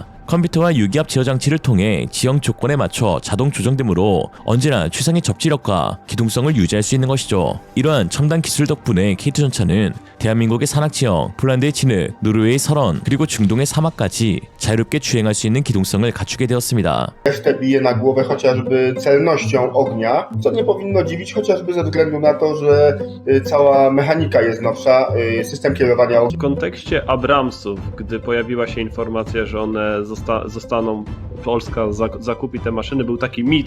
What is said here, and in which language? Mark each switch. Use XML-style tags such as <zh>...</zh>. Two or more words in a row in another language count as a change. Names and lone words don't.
<ko>컴퓨터와 유기압 제어 장치를 통해 지형 조건에 맞춰 자동 조정되므로 언제나 최상의 접지력과 기동성을 유지할 수 있는 것이죠. 이러한 첨단 기술 덕분에 K2 전차는 대한민국의 산악 지형, 폴란드의 진흙, 노르웨이의 설원, 그리고 중동의 사막까지 자유롭게 주행할 수 있는 기동성을 갖추게 되었습니다.</ko> <pl>Resztę bije na głowę chociażby celnością ognia, co nie powinno dziwić chociażby ze względu na to, że cała mechanika jest nowsza, system kierowania ogniem. W kontekście Abramsów, gdy pojawiła się informacja, że one zostaną, Polska zakupi te maszyny, był taki mit.</pl>